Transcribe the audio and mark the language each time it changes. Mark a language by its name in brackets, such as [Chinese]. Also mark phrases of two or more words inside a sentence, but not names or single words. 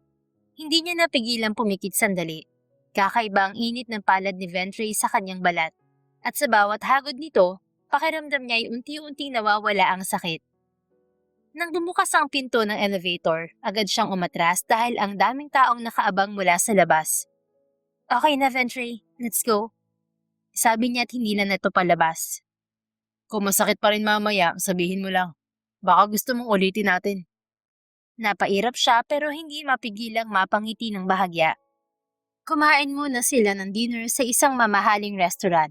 [Filipino] Hindi niya napigilang pumikit sandali. Kakaiba ang init ng palad ni Ventry sa kanyang balat. At sa bawat hagod nito, pakiramdam niya ay unti-unting nawawala ang sakit. Nang bumukas ang pinto ng elevator, agad siyang umatras dahil ang daming taong nakaabang mula sa labas. Okay na, [English] Ventry. Let's go. [Filipino] Sabi niya at hindi na nato palabas. Kung masakit pa rin mamaya, sabihin mo lang. Baka gusto mong ulitin natin. Napairap siya pero hindi mapigilang mapangiti ng bahagya. Kumain muna sila ng dinner sa isang mamahaling restaurant.